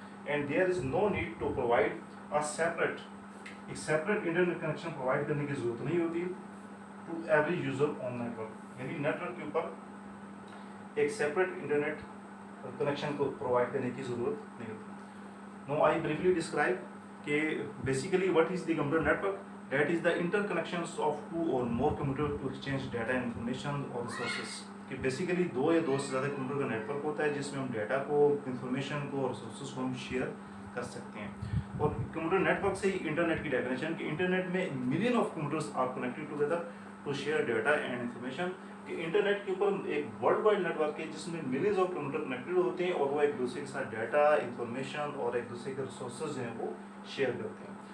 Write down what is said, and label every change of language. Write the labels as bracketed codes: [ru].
[en] and there is no need to provide ایک separate internet connection provide [ur] کرنے کی ضرورت نہیں ہوتی [en] To every user on network. [ur] یعنی نیٹورک کے اوپر ایک سیپریٹ انٹرنیٹ کنیکشن کو پرووائڈ کرنے کی ضرورت نہیں ہوتی. [en] Now I briefly describe کہ basically what is the computer network. That is the interconnections of two or more computer to exchange data, information or resources. [ur] کہ بیسیکلی دو یا دو سے زیادہ کمپیوٹر کا نیٹورک ہوتا ہے جس میں ہم ڈیٹا کو, انفارمیشن کو اور ریسورسز کو ہم شیئر کر سکتے ہیں. اور کمپیوٹر نیٹورک سے ہی انٹرنیٹ کی ڈیفینیشن کہ انٹرنیٹ میں [en] Million of computers are connected together to share data and information. [ur] کہ انٹرنیٹ کے اوپر ایک ورلڈ وائڈ نیٹورک ہے جس میں ملینز آف کمپیوٹر کنیکٹڈ ہوتے ہیں اور وہ ایک دوسرے کے ساتھ ڈیٹا, انفارمیشن اور ایک دوسرے کے ریسورسز جو ہیں وہ شیئر کرتے ہیں.